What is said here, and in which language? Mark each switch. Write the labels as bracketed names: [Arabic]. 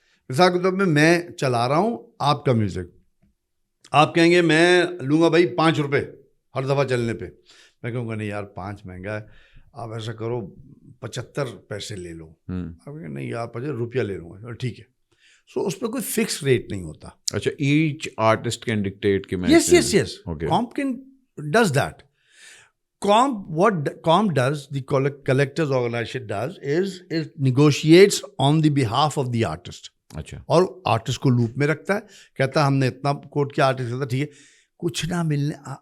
[Urdu] مثال کے طور پہ میں چلا رہا ہوں آپ کا میوزک, آپ کہیں گے میں لوں گا بھائی 5 روپے ہر دفعہ چلنے پہ. میں کہوں گا نہیں یار 5 مہنگا ہے, آپ ایسا کرو 75 پیسے لے لو. آپ کہیں گے نہیں یار 50 روپیہ لے لوں گا, ٹھیک ہے. سو اس پہ کوئی فکس ریٹ نہیں ہوتا. [English] اچھا, each artist can dictate [Urdu] کہ میں [English] Yes COMP can does that. What COMP does, the collectors organization does is negotiates on the behalf of the artist. [Urdu] اچھا, اور آرٹسٹ کو لوپ میں رکھتا ہے, کہتا ہے ہم نے اتنا کوٹ کیا, آرٹسٹ کہتا ہے ٹھیک ہے, کچھ نہ ملنے.